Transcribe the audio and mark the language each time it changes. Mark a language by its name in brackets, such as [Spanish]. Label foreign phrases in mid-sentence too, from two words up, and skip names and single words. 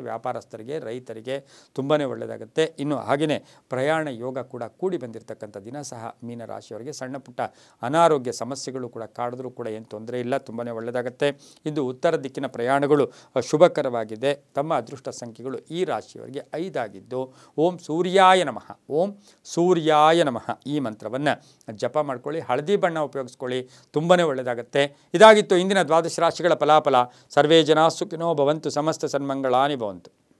[Kannada] ವ್ಯಾಪಾರಸ್ಥರಿಗೆ, ರೈತರಿಗೆ ತುಂಬಾ ಒಳ್ಳೆಯದಾಗುತ್ತೆ. ಇನ್ನು ಹಾಗೆಯೇ ಪ್ರಯಾಣ ಯೋಗ ಕೂಡ ಕೂಡಿ ಬಂದಿರತಕ್ಕಂಥ ದಿನ ಸಹ ಮೀನರಾಶಿಯವರಿಗೆ. ಸಣ್ಣ ಪುಟ್ಟ ಅನಾರೋಗ್ಯ ಸಮಸ್ಯೆಗಳು ಕೂಡ ಕಾಡಿದ್ರೂ ಕೂಡ ಏನು ತೊಂದರೆ ಇಲ್ಲ, ತುಂಬಾ ಒಳ್ಳೆಯದಾಗುತ್ತೆ. ಇಂದು ಉತ್ತರ ದಿಕ್ಕಿನ ಪ್ರಯಾಣಗಳು ಶುಭಕರವಾಗಿದೆ. ತಮ್ಮ ಅದೃಷ್ಟ ಸಂಖ್ಯೆಗಳು ಈ ರಾಶಿಯವರಿಗೆ 5 ಆಗಿದ್ದು [Sanskrit] ಓಂ ಸೂರ್ಯಾಯ ನಮಃ, ಓಂ ಸೂರ್ಯಾಯ ನಮಃ [Kannada] ಈ ಮಂತ್ರವನ್ನು ಜಪ ಮಾಡ್ಕೊಳ್ಳಿ. ಹಳದಿ ಬಣ್ಣ ಉಪಯೋಗಿಸ್ಕೊಳ್ಳಿ, ತುಂಬಾ ಒಳ್ಳೆಯದಾಗುತ್ತೆ. ಇದಾಗಿತ್ತು ಇಂದಿನ ದ್ವಾದಶ ರಾಶಿಗಳ ಫಲಾಫಲ. [Sanskrit] ಸರ್ವೇ ಜನಾಃ ಸುಖಿನೋ ಭವಂತು, ಸಮಸ್ತ ಸನ್ಮಂಗಳಾನಿ ಭವಂತು.